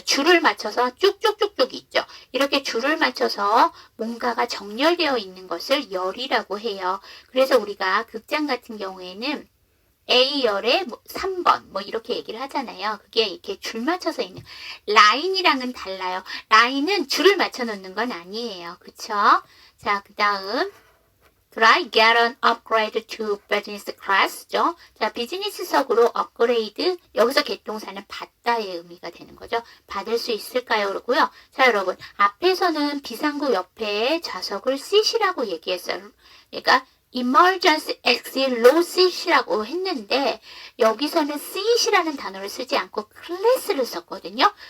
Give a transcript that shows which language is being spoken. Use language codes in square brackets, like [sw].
[ko] 줄을 맞춰서 쭉쭉쭉쭉 있죠. 이렇게 줄을 맞춰서 뭔가가 정렬되어 있는 것을 열이라고 해요. 그래서 우리가 극장 같은 경우에는 A열의 3번 이렇게 얘기를 하잖아요. 그게 이렇게 줄 맞춰서 있는 라인이랑은 달라요. 라인은 줄을 맞춰 놓는 건 아니에요. 그쵸? [en] 자, 그 다음 Could I get an upgrade to business class죠? [ko] 자, 비즈니스석으로 업그레이드, 여기서 개통사는 받다의 의미가 되는 거죠. 받을 수 있을까요? 그러고요. 자, 여러분, 앞에서는 비상구 옆에 좌석을 seat이라고 얘기했어요. 그러니까 [en] emergency exit low seat [ko] 이라고 했는데 여기서는 seat이라는 단어를 쓰지 않고 클래스를 썼거든요.